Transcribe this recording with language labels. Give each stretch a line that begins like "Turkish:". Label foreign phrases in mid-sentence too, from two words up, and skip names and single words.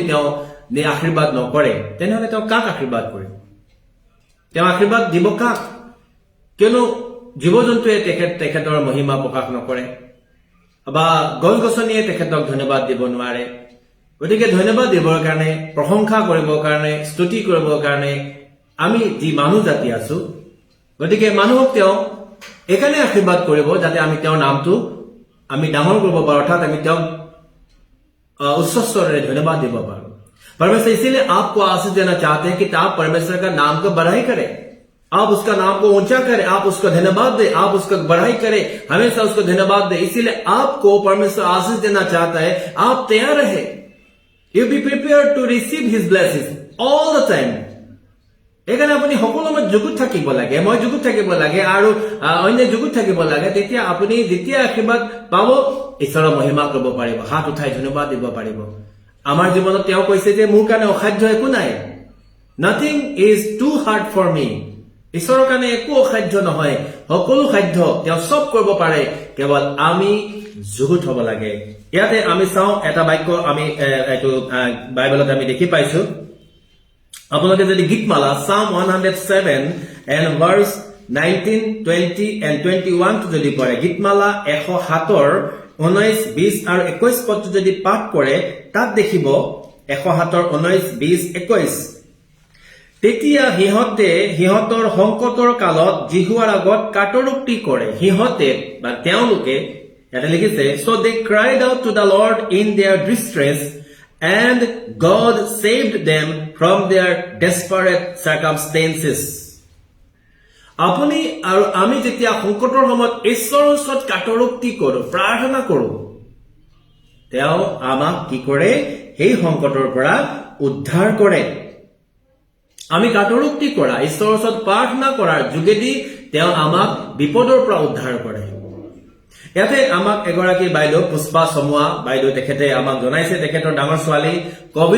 Assamese: তেওঁ আশীৰ্বাদ নকৰে তেনেহলে তেওঁ কাক আশীৰ্বাদ কৰিব তেওঁ আশীৰ্বাদ দিব কাক কিয়নো জীৱ জন্তুৱে তেখেতৰ মহিমা প্ৰকাশ নকৰে বা গছ গছনিয়ে তেখেতক ধন্যবাদ দিব নোৱাৰে গতিকে ধন্যবাদ দিবৰ কাৰণে প্ৰশংসা কৰিবৰ কাৰণে স্তুতি কৰিবৰ কাৰণে আমি যি মানুহ জাতি আছো গতিকে মানুহক তেওঁ একাৰণে আশীৰ্বাদ কৰিব যাতে আমি তেওঁৰ নামটো আমি ডাঙৰ কৰিব পাৰোঁ অৰ্থাৎ আমি তেওঁক
Hindi: उच्च स्वर धन्यवाद दे पारो परमेश्वर इसीलिए आपको आशीष देना चाहते हैं कि आप परमेश्वर का नाम को बढ़ाई करें आप उसका नाम को ऊंचा करें आप उसको धन्यवाद दे आप उसका बढ़ाई करें हमेशा उसको धन्यवाद दे इसीलिए आपको परमेश्वर आशीष देना चाहता है आप तैयार रहे
English: You be prepare to receive his blessings all the time
Assamese: এখানে আপুনি সকলো সময় যুগুত থাকিব লাগে মই যুগুত থাকিব লাগে আৰু অন্য যুগুত থাকিব লাগে তেতিয়া আপুনি যেতিয়া আশীৰ্বাদ পাব ঈশ্বৰৰ মহিমা কৰিব পাৰিব হাত উঠাই ধন্যবাদ দিব পাৰিব আমাৰ জীৱনত তেওঁ কৈছে যে মোৰ কাৰণে অসাধ্য একো নাই
English: nothing is too hard for me
Assamese: ঈশ্বৰৰ কাৰণে একো অসাধ্য নহয় সকলো সাধ্য তেওঁ সব কৰিব পাৰে কেৱল আমি যুগুত হ'ব লাগে ইয়াতে আমি চাওঁ এটা বাক্য আমি এইটো বাইবেলত আমি দেখি পাইছো আপোনালোকে যদি গীতমালা
English: Psalm 107 and verse 19, 20 and 21
Assamese: যদি পঢ়ে গীতমালা 107 19, 20 আৰু 21 পদটো যদি পাঠ কৰে তাত দেখিব 107 19, 20, 21 তেতিয়া সিহঁতে সিহঁতৰ সংকটৰ কালত জিহুৱাৰ আগত কাটৰোক্তি কৰে সিহঁতে বা তেওঁলোকে ইয়াতে লিখিছে
English: so they cried out to the Lord in their distress and God saved them from their desperate circumstances.
Assamese: আপুনি আৰু আমি যেতিয়া সংকটৰ সময়ত ঈশ্বৰৰ ওচৰত কাটৰোক্তি কৰো প্ৰাৰ্থনা কৰো তেওঁ আমাক কি কৰে সেই সংকটৰ পৰা উদ্ধাৰ কৰে আমি কাটৰোক্তি কৰা ঈশ্বৰৰ ওচৰত প্ৰাৰ্থনা কৰাৰ যোগেদি তেওঁ আমাক বিপদৰ পৰা উদ্ধাৰ কৰে ইয়াতে আমাক এগৰাকী বাইদেউ পুষ্পা সমুৱা বাইদেউ তেখেতে আমাক জনাইছে তেখেতৰ ডাঙৰ ছোৱালী কোভিড